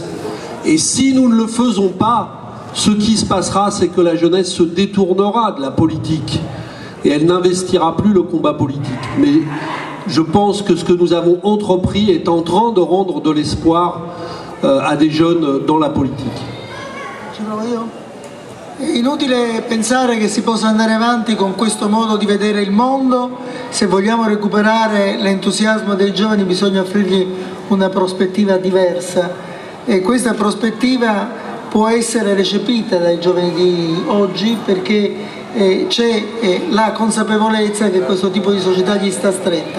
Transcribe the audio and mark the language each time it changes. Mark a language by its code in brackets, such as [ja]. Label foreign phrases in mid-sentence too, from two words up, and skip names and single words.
[fr] Et si nous ne le faisons pas, ce qui se passera, c'est que la jeunesse se détournera de la politique et elle n'investira plus le combat politique. Mais je pense que ce que nous avons entrepris est en train de rendre de l'espoir à des jeunes dans la politique. [it] È inutile pensare che si possa andare avanti con questo modo di vedere il mondo. Se vogliamo recuperare l'entusiasmo dei giovani bisogna offrirgli una prospettiva diversa, e questa prospettiva può essere recepita dai giovani di oggi, perché c'è la consapevolezza che questo tipo di società gli sta stretta.